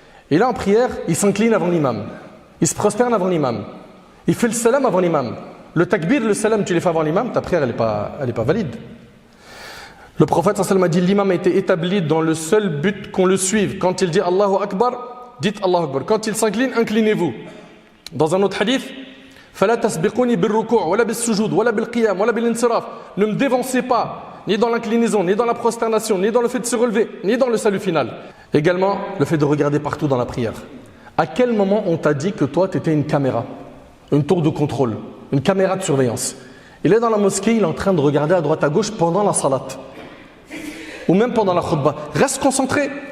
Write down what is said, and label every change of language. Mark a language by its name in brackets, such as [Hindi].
[French] Et là, en prière, il s'incline avant l'imam. Il se prosterne avant l'imam. Il fait le salam avant l'imam. Le takbir, le salam, tu les fais avant l'imam, ta prière, elle n'est pas valide. Le prophète sallallahu alayhi wa sallam a dit, l'imam a été établi dans le seul but qu'on le suive. Quand il dit Allahu Akbar, dites Allahu Akbar. Quand il s'incline, inclinez-vous. Dans un autre hadith, [Arabic] فَلَا تَسْبِقُونِ بِالرُّكُوعِ وَلَا بِالسُّجُودِ وَلَا بِالْقِيَامِ وَلَا بِالْإِنْصِرَافِ. [French] Ne me dévancez pas, ni dans l'inclinaison, ni dans la prosternation, ni dans le fait de se relever, ni dans le salut final. Également, le fait de regarder partout dans la prière. À quel moment on t'a dit que toi, tu étais une caméra, une tour de contrôle, une caméra de surveillance? Il est dans la mosquée, il est en train de regarder à droite à gauche pendant la salat. Ou même pendant la khutbah. Reste concentré.